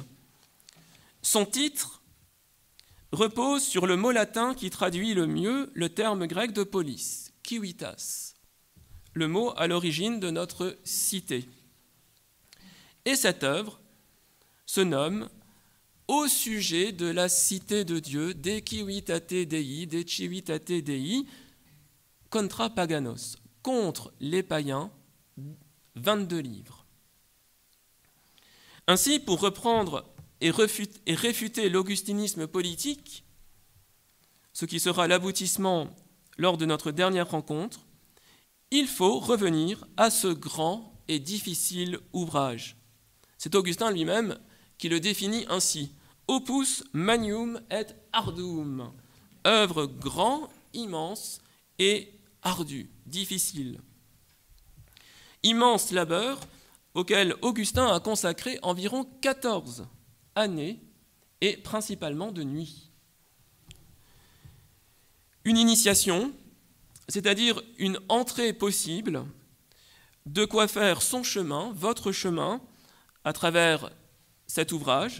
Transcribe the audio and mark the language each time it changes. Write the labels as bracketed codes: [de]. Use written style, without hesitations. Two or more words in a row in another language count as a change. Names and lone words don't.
[fr] Son titre repose sur le mot latin qui traduit le mieux le terme grec de polis, kiwitas, le mot à l'origine de notre cité. Et cette œuvre se nomme « Au sujet de la cité de Dieu, [la] de civitate Dei, de civitate Dei, contra paganos », [fr] contre les païens, 22 livres. Ainsi, pour reprendre et réfuter l'augustinisme politique, ce qui sera l'aboutissement lors de notre dernière rencontre, il faut revenir à ce grand et difficile ouvrage. C'est Augustin lui-même qui le définit ainsi. [la] Opus magnum et ardum. [fr] Œuvre grand, immense et ardu, difficile. Immense labeur auquel Augustin a consacré environ 14 années et principalement de nuit. Une initiation, c'est-à-dire une entrée possible, de quoi faire son chemin, votre chemin, à travers cet ouvrage.